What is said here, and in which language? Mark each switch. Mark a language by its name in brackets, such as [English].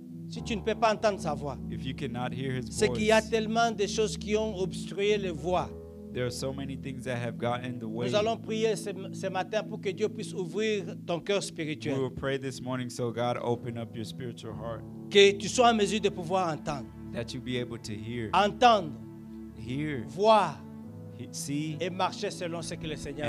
[French] Si tu ne peux pas entendre sa voix, [English] If you cannot hear his [French] c'est qu'il y a [English] voice, [French] tellement de choses qui ont obstrué les voies. [English] there are so many things that have gotten in the way. [French] Nous allons prier ce matin pour que Dieu puisse ouvrir ton cœur [English] We [French] spirituel. [English] will pray this morning so God open up your spiritual heart, [French] Que tu sois en mesure de pouvoir entendre. [English] that you be able to hear, [French] Entendre, [English] hear, [French] voir [English] see, [French] et marcher selon ce que le Seigneur